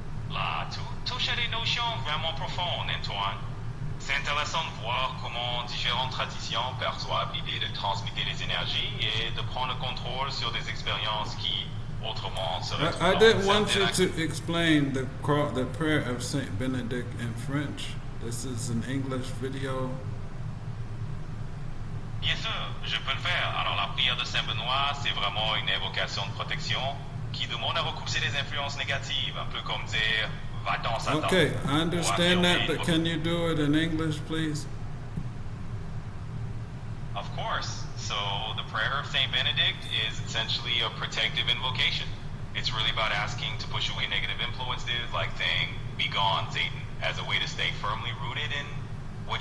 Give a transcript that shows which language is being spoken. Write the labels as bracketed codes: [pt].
[fr] Là, tu touches des notions vraiment profondes, Antoine. C'est intéressant de voir comment différentes traditions perçoivent l'idée de transmettre les énergies et de prendre le contrôle sur des expériences qui, autrement, seraient... [en] I didn't want you to explain the prayer of Saint Benedict in French. This is an English video. [fr] Bien sûr, je peux le faire. Alors la prière de Saint Benoît, c'est vraiment une évocation de protection qui demande à repousser les influences négatives, un peu comme dire va-t'en Satan. [en] Okay, I understand that, but can you do it in English, please? Of course. So the prayer of Saint Benedict is essentially a protective invocation. It's really about asking to push away negative influences, like saying, "Be gone, Satan," as a way to stay firmly rooted in what